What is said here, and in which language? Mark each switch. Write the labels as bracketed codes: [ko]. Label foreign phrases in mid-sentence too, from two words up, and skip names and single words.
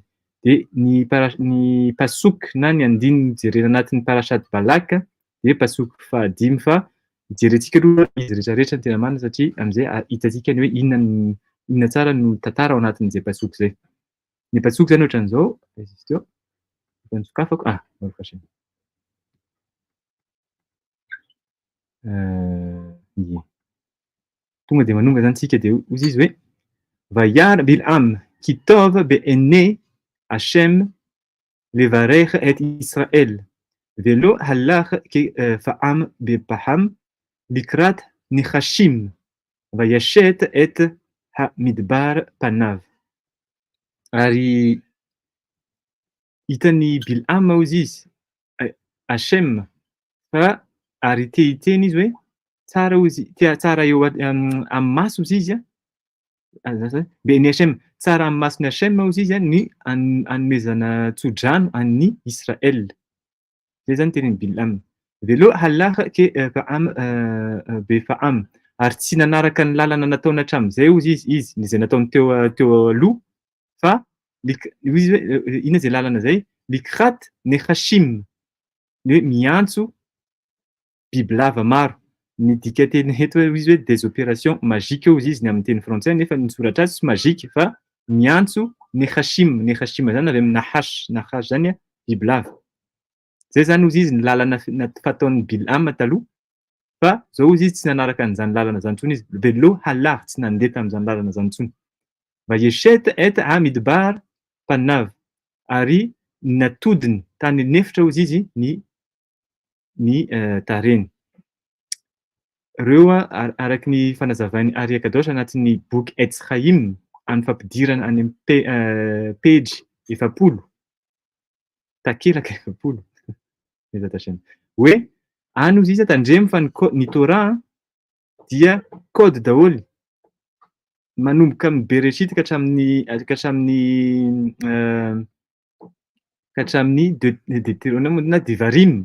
[mg] Dia ny pasoky na ny andininy jerena anatin'ny parashat Balak dia pasoky fahadimy fa jerentsika aloha izy rehetrarehetra ny tena marina satria amin'izay hitantsika ny hoe inona tsara no tantara ao anatin'izay pasoky izay. Ny pasoky zany ohatran'izao izy teo efa nisokafako tonga dia manomba zany tsika dia hozy izy hoe [he] וירא בלעם כי טוב בעיני השם לברך את ישראל ולא הלך כפעם בפעם לקראת נחשים וישת את המדבר פניו. [mg] Ary hitany Bil'am hozy izy Hashem fa ary te-hiteny izy hoe tsara hozy tsara eo amin'ny maso hozy izy [he] בעיני השם [mg] tsara amin'ny masony Hashem hozy izy ny hanomezana tsodrano an'ny Israël. Zay zany teneny Bil'am. [he] ולא הלך כפעם בפעם [mg] ary tsy nanaraka ny lalana nataony hatramin'izay hozy izy izay nataony teo aloha fa izy hoe inona izay lalana izay [he] לקראת נחשים [mg] ny hoe miantso bibilava maro. Ny dika teny eto izy hoe [fr] des opérations magiques [mg] hozy izy ny amin'ny teny frantsay nefa ny soratra azy tsy magique fa miantso nechashim zany avy amin'ny nahash zany bibilava. Zay zany hozy izy ny lalana fataon'ny Bil'am taloha fa zao izy tsy nanaraka an'izany lalana zany intsony izy [he] ולא הלך [mg] tsy nandeha tamin'izany lalana zany intsony. [he] וישת את המדבר פניו [mg] ary natodiny tany nefitra hozy izy ny tareny. Reo araky ny fanazavainy Ari Akadosh anatin'ny boky Etz Chaim amin'ny fampidirana any amin'ny page 700 takelaka 700 [he] בעזרת השם [mg] hoe any hozy izy tandremo fa ny Torah dia code daholo manomboka amin'ny Bereshit ka hatramin'ny Deutéronome na Devarim.